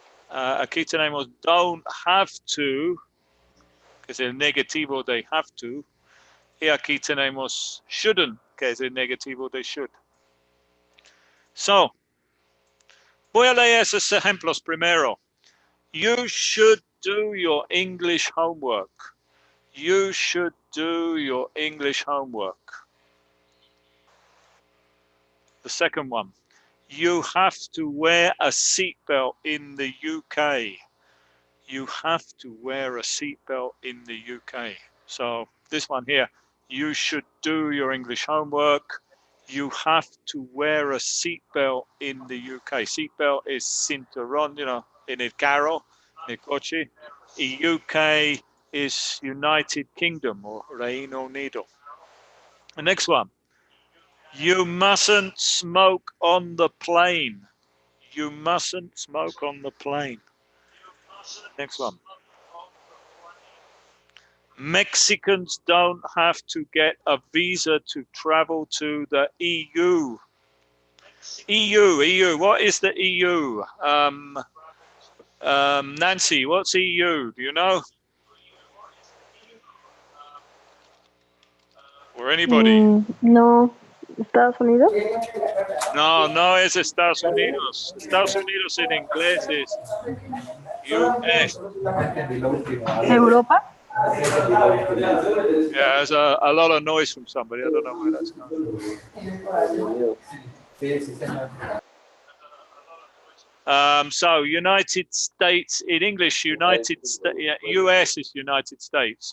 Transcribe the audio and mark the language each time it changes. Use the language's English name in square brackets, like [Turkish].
[Spanish] Aquí tenemos [English] don't have to, [Spanish] que es el negativo de have to. Y aquí tenemos shouldn't, que es el negativo de should. So, voy a leer esos ejemplos primero. [English] You should do your English homework. You should do your English homework. The second one, you have to wear a seatbelt in the UK. You have to wear a seatbelt in the UK. So this one here, you should do your English homework. You have to wear a seatbelt in the UK. Seatbelt is [Spanish] cinturón, [English] you know, [Spanish] en el carro, en el coche. [English] Y UK is United Kingdom or Reino Unido. The next one, you mustn't smoke on the plane. You mustn't smoke on the plane. Next one. Mexicans don't have to get a visa to travel to the EU. EU. What is the EU? Nancy, what's EU? Do you know? Or anybody? [Spanish] No. Estados Unidos? No es Estados Unidos. Estados Unidos en inglés es US. Europa? [English] Yeah, there's a lot of noise from somebody. I don't know where that's coming from. So United States in English, US is United States.